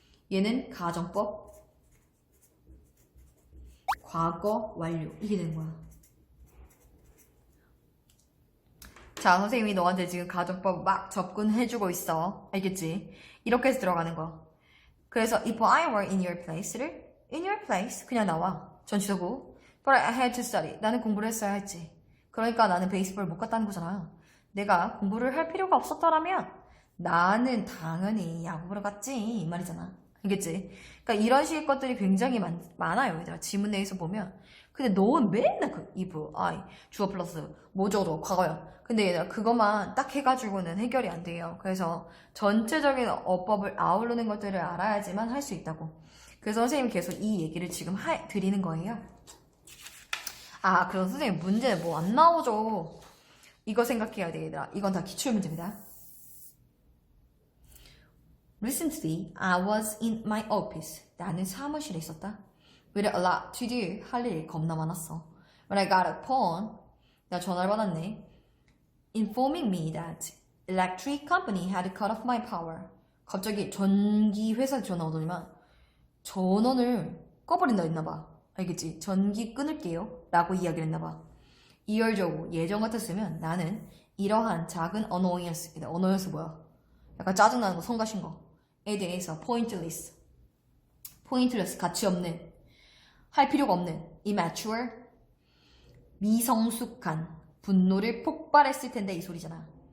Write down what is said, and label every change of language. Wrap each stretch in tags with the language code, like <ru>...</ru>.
<ko>얘는 가정법 과거 완료 이게 되는 거야. 자 선생님이 너한테 지금 가정법 막 접근해주고 있어. 알겠지? 이렇게 해서 들어가는 거. 그래서</ko> <en>if I were in your place</en> <ko>를 in your place 그냥 나와. 전치사고</ko> <en>but I had to study.</en> <ko>나는 공부를 했어야 했지. 그러니까 나는 베이스볼 못 갔다는 거잖아. 내가 공부를 할 필요가 없었더라면 나는 당연히 야구 보러 갔지 이 말이잖아. 알겠지? 그러니까 이런 식의 것들이 굉장히 많아요, 얘들아. 지문 내에서 보면. 근데 너는 맨날 그 if, I, 주어 플러스 뭐죠도 과거야. 근데 얘들아 그것만 딱 해가지고는 해결이 안 돼요. 그래서 전체적인 어법을 아우르는 것들을 알아야지만 할 수 있다고. 그래서 선생님이 계속 이 얘기를 지금 드리는 거예요. 아, 그럼 선생님 문제는 뭐 안 나오죠? 이거 생각해야 돼, 얘들아. 이건 다 기출 문제입니다.</ko> <en>Recently, I was in my office.</en> <ko>나는 사무실에 있었다.</ko> <en>With a lot to do.</en> <ko>할 일이 겁나 많았어.</ko> <en>When I got a phone,</en> <ko>나 전화를 받았네.</ko> <en>Informing me that electric company had cut off my power.</en> <ko>갑자기 전기 회사 전화 오더니만 전원을 꺼버린다 했나봐. 알겠지? 전기 끊을게요. 라고 이야기를 했나봐. 이열적으로 예전 같았으면 나는 이러한 작은 annoyance 뭐야? 약간 짜증나는 거, 성가신 거에 대해서 pointless, 가치 없는, 할 필요가 없는, immature, 미성숙한 분노를 폭발했을 텐데 이 소리잖아.</ko>